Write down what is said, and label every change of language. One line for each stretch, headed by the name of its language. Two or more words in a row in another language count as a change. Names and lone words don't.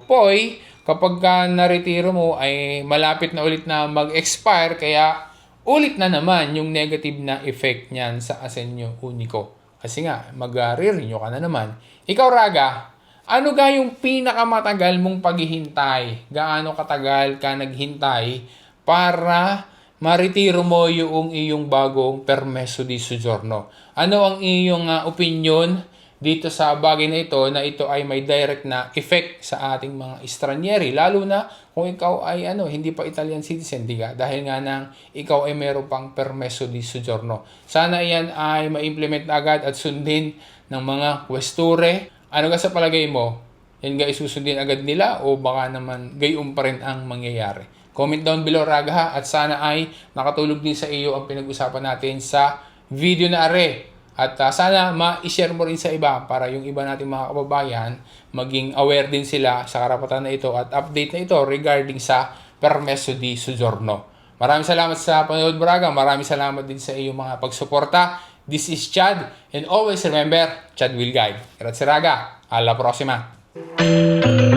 Filipino: Poi, kapag naretiro mo ay malapit na ulit na mag-expire, kaya ulit na naman yung negative na effect niyan sa Assegno Unico. Kasi nga, mag-re-renew ka na naman. Ikaw, Raga, ano ga yung pinakamatagal mong paghihintay? Gaano katagal ka naghintay para maretiro mo yung iyong bagong
Italian: permesso di soggiorno?
Filipino: Ano ang iyong opinion dito sa bagay na ito ay may direct na effect sa ating mga estranyeri, lalo na kung ikaw ay hindi pa Italian citizen, dahil nga nang ikaw ay meron pang
Italian: permesso di soggiorno.
Filipino: Sana iyan ay ma-implement agad at sundin ng mga questure. Ano ka sa palagay mo? Yan ga isusundin agad nila o baka naman gayon pa rin ang mangyayari?
English: Comment down below,
Filipino: Raga, ha? At sana ay nakatulog din sa iyo ang pinag-usapan natin sa video na At sana ma-share mo rin sa iba para yung iba nating mga kababayan maging aware din sila sa karapatan na ito at update na ito regarding sa
Italian: permesso di soggiorno.
Filipino: Maraming salamat sa panonood, Braga. Maraming salamat din sa iyong mga pagsuporta.
English: This is Chad, and always remember, Chad will guide.
Italian: Grazie, Raga. Alla prossima.